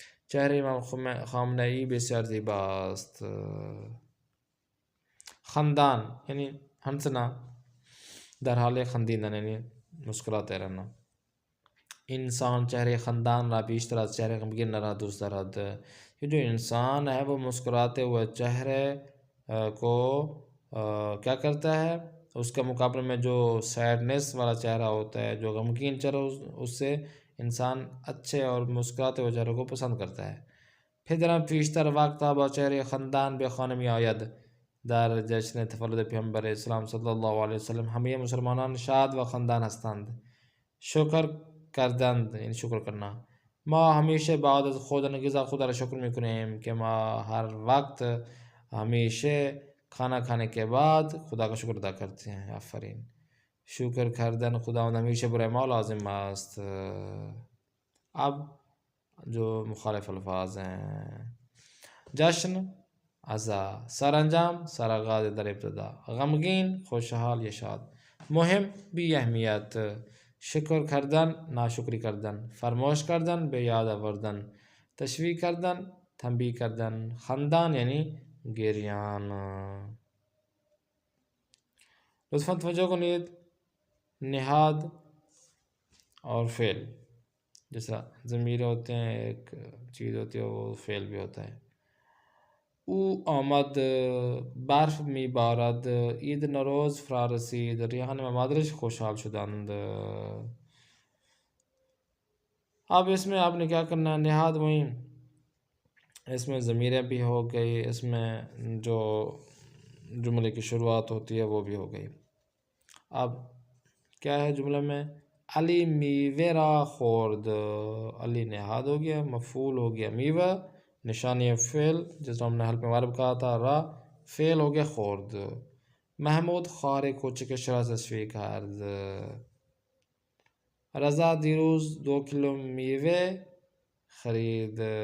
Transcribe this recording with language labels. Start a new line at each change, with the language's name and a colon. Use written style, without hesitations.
Persian: چهره امام خامنه ای بسیار زیباست. خندان یعنی هنسنا، در حال خندیدن یعنی
Urdu: مسکراتے رہنا.
Persian: انسان چہرے خندان را بیشتر از چہرے غمگین را دوست دارد.
Urdu: یہ جو انسان ہے وہ مسکراتے ہوئے چہرے کو کیا کرتا ہے، اس کے مقابلے میں جو سیڈنس والا چہرہ ہوتا ہے، جو غمگین چہرہ، اس سے انسان اچھے اور مسکراتے ہوئے چہرے کو پسند کرتا ہے.
Persian: پھر بیشتر وقت با چهره خندان به خانه می آید. در جشن تولد پیامبر اسلام صلی الله علیه وسلم همه مسلمانان شاد و خندان هستند. شکر کردند یعنی
Urdu: شکر کرنا.
Persian: ما همیشه بعد از خوردن غذا خدا را شکر میکنیم که ما هر وقت همیشه
Urdu: کھانا کھانے کے بعد خدا کا شکر ادا کرتے ہیں.
Persian: آفرین. شکر کردن خداوند همیشه برای ما لازم است.
Urdu: اب جو مخالف الفاظ ہیں:
Persian: جشن، عزا، سرانجام، سرآغاز در ابتدا، غمگین، خوشحال یا شاد، مهم، بی اهمیت، شکر کردن، ناشکری کردن، فراموش کردن، به یاد آوردن، تشویق کردن، تنبیه کردن، خندان یعنی گریان. لطفاً توجہ کنید.
Urdu: نہاد اور فعل، جیسا ضمیر ہوتے ہیں، ایک چیز ہوتی ہے، وہ فعل بھی ہوتا ہے.
Persian: او آمد، برف می بارد، عید نوروز فرا رسید، ریحان و مادرش خوشحال شدند.
Urdu: اب اس میں آپ نے کیا کرنا ہے، نہاد وہیں اس میں ضمیریں بھی ہو گئی، اس میں جو جملے کی شروعات ہوتی ہے وہ بھی ہو گئی. اب کیا ہے جملے میں؟
Persian: علی میوه را خورد.
Urdu: علی نہاد ہو گیا، مفعول ہو گیا میوه، نشانی فعل جس کو ہم نے حل میں معرب کہا تھا را، فعل ہو گیا خورد.
Persian: محمود خواهر کوچکش را تشویق کرد. رضا دیروز 2 کیلو میوه خرید.